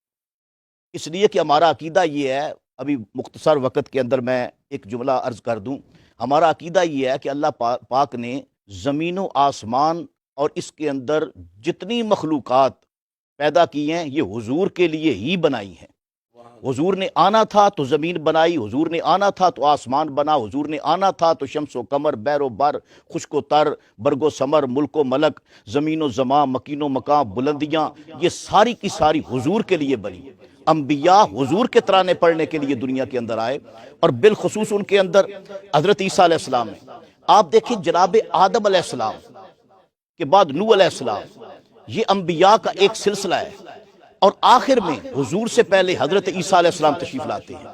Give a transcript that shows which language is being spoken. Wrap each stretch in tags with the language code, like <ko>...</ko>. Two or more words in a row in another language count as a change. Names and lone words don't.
<ur>اس لیے کہ ہمارا عقیدہ یہ ہے، ابھی مختصر وقت کے اندر میں ایک جملہ عرض کر دوں، ہمارا عقیدہ یہ ہے کہ اللہ پاک نے زمین و آسمان اور اس کے اندر جتنی مخلوقات پیدا کی ہیں یہ حضور کے لیے ہی بنائی ہیں۔ حضور نے آنا تھا تو زمین بنائی، حضور نے آنا تھا تو آسمان بنا، حضور نے آنا تھا تو شمس و قمر، بحر و بر، خشک و تر، برگ و ثمر، ملک و ملک، زمین و زمان، مکین و مکان، بلندیاں، یہ ساری کی ساری حضور کے لیے بنی۔ انبیاء حضور کے ترانے پڑھنے کے لیے دنیا کے اندر آئے، اور بالخصوص ان کے اندر حضرت عیسیٰ</ur> <ar>علیہ السلام</ar> <ur>ہے۔ آپ دیکھیں جناب آدم</ur> <ar>علیہ السلام</ar> <ur>کے بعد نوح</ur> <ar>علیہ السلام،</ar> <ur>یہ انبیاء کا ایک سلسلہ ہے، اور آخر میں حضور سے پہلے حضرت عیسیٰ علیہ السلام تشریف لاتے ہیں۔</ur>